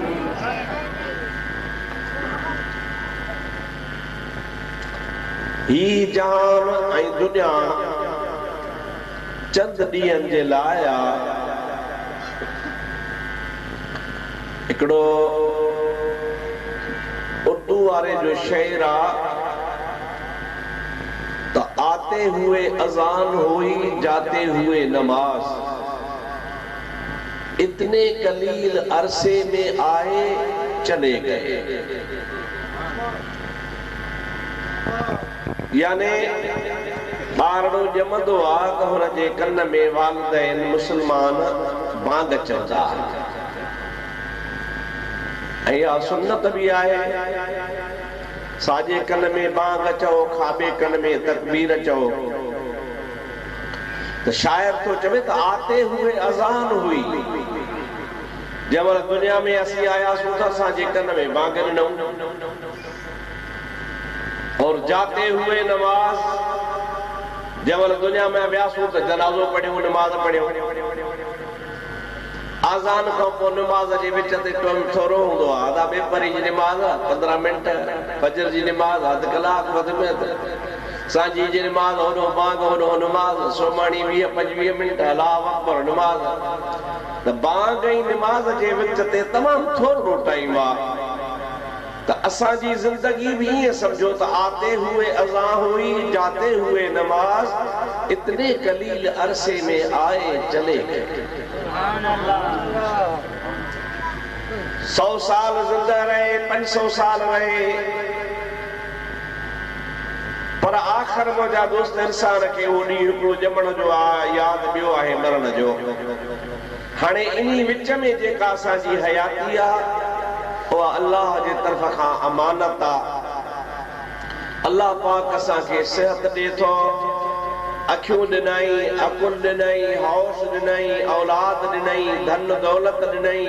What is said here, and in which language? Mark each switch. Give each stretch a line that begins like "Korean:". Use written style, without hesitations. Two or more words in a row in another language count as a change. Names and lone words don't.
Sindhi: ही जहान ऐं दुनिया चंद ॾींहंनि जे लाइ हिकिड़ो उर्दू वारे जो शेर आहे
Urdu: ت آتے ہوئے اذان ہوئی جاتے ہوئے نماز، اتنے قلیل عرصے میں آئے چلے گئے.
Sindhi: यानी ॿारड़ो ॼमंदो आहे त हुन जे कन में वालिदैन मुस्लमान बांग चवंदा ऐं इहा सुन्नत बि आहे। साॼे कन में बांग चओ, खाॿे कन में तकबीर चओ। त शायर तो चवे त
Urdu: آتے ہوئے اذان ہوئی,
Sindhi: जंहिं महिल दुनिया में असीं आयासीं त असांजे कन में बांग ॾिनऊं,
Urdu: اور جاتے ہوئے نماز,
Sindhi: जंहिं महिल दुनिया में वियासीं त जनाज़ो पढ़ियो, नमाज़ पढ़ियो। आज़ान खां पोइ नमाज़ जे विच ते थोरो हूंदो आहे, अदा बेपरी जी नमाज़ 15 मिंट, फजर जी नमाज़ अधु कलाक वधि में वधि, सांझी जी नमाज़ होॾो बांग होॾो नमाज़, सोमाणी 20-25 मिंट,
Arabic: الله أكبر
Sindhi: नमाज़। त बांग ऐं नमाज़ जे विच ते तमामु थोरो टाइम आहे। त असांजी ज़िंदगी भी ईअं समझो त
Urdu: آتے ہوئے اذاں ہوئی جاتے ہوئے نماز، اتنے قلیل عرصے میں آئے چلے گئے.
Sindhi: 100 साल जिंदा रहे, 500 साल रहे, पर आखिर मुंहिंजा दोस्त इंसान खे उहो ॾींहुं हिकिड़ो ॼमण जो आहे, यादि ॿियो आहे मरण जो। हाणे इन्ही विच में जेका असांजी हयाती आहे उहा अल्लाह जे तरफ़ खां अमानत आहे। अल्लाह पाक असांखे सिहत ॾिए थो, अखियूं ॾिनई, अकुल ॾिनई, हौस ॾिनई, औलाद ॾिनई, धन दौलत ॾिनई।